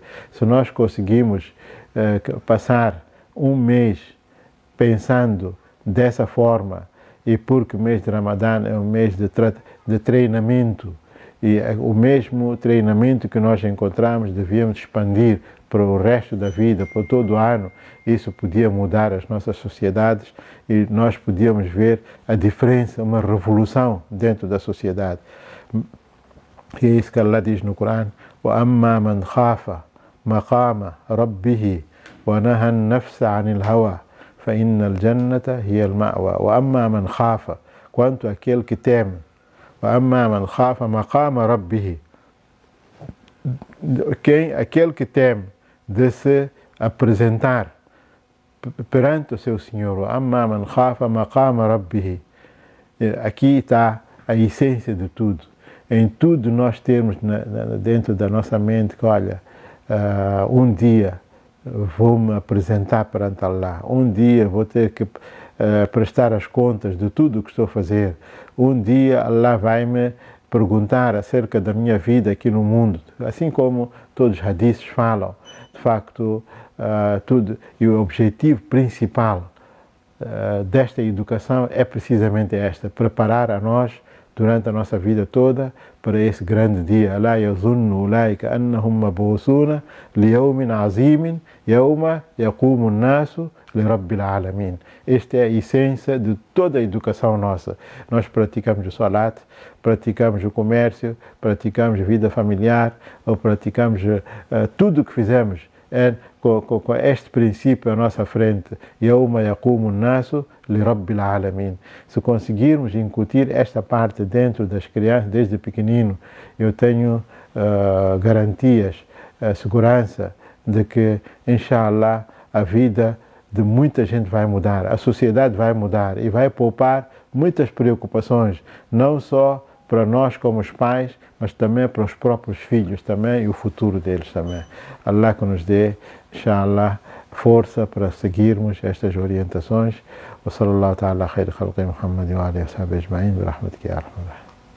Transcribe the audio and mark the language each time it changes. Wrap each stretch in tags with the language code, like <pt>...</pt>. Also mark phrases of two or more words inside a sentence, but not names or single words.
<pt>Se nós conseguimos passar um mês pensando dessa forma, e porque o mês de Ramadã é um mês de treinamento, e o mesmo treinamento que nós encontramos devíamos expandir para o resto da vida, para todo o ano. Isso podia mudar as nossas sociedades e nós podíamos ver a diferença, uma revolução dentro da sociedade. E é isso que Allah diz no Corão:</pt> <ar>وَأَمَّا مَنْ خَافَ مَقَامَ رَبِّهِ وَنَهَى النَّفْسَ عَنِ الْهَوَى فَإِنَّ الْجَنَّةَ هِيَ الْمَأْوَى. وَأَمَّا مَنْ خَافَ,</ar> <pt>quanto aquele que teme,</pt> <ar>وَأَمَّا مَنْ خَافَ مَقَامَ رَبِّهِ,</ar> <pt>aquele que teme de se apresentar perante o seu Senhor.</pt> <ar>وَأَمَّا مَنْ خَافَ مَقَامَ رَبِّهِ.</ar> <pt>Aqui está a essência de tudo. Em tudo nós temos dentro da nossa mente que, olha, um dia vou-me apresentar perante Allah, um dia vou ter que prestar as contas de tudo o que estou a fazer, um dia Allah vai-me perguntar acerca da minha vida aqui no mundo, assim como todos os hadiths falam. De facto, tudo, e o objetivo principal desta educação é precisamente esta: preparar a nós durante a nossa vida toda para esse grande dia.</pt> <ar>ألا يظن أولئك أنهم مبعوثون ليوم عظيم يوم يقوم الناس لرب العالمين.</ar> <pt>Esta é a essência de toda a educação nossa. Nós praticamos o salat, praticamos o comércio, praticamos a vida familiar, ou praticamos tudo o que fizemos com este princípio à nossa frente:</pt> <ar>يوم يقوم الناس لرب العالمين.</ar> <pt>Se conseguirmos incutir esta parte dentro das crianças desde pequenino, eu tenho garantias, segurança de que,</pt> <ar>إن شاء الله,</ar> <pt>a vida de muita gente vai mudar, a sociedade vai mudar e vai poupar muitas preocupações, não só para nós como os pais, mas também para os próprios filhos também e o futuro deles também. Allah que nos dê,</pt> <ar>إن شاء الله,</ar> <pt>força para seguirmos estas orientações.</pt> <ar>وصلى الله تعالى خير خلقه محمد وآله وصحبه أجمعين برحمتك يا أرحم الراحمين.</ar>